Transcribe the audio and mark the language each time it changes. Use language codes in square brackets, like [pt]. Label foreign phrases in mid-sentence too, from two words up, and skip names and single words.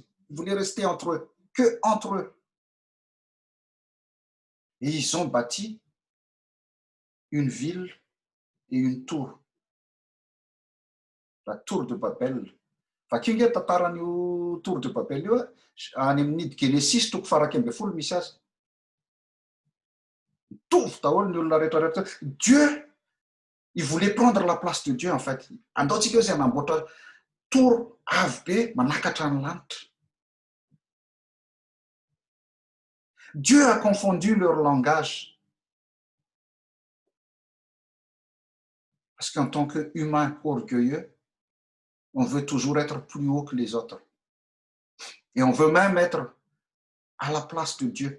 [fr] Ils voulaient rester entre eux, que entre eux. Et ils ont bâti une ville et une tour. La tour de Babel. [mg] Vakinga tantaran'io [fr] tour de Babel [mg] io any amin'ny Genesis toko farak 12 misy azy. Mitovy daholo ny olona rehetrarehetra. [fr] Dieu, il voulait prendre la place de Dieu en fait. [mg] Andaontsika izay hanamboatra tour avo be manakatra ny lanitra. [fr] Dieu a confondu leur langage. Parce qu'en tant qu'humain orgueilleux, on veut toujours être plus haut que les autres. Et on veut même être à la place de Dieu.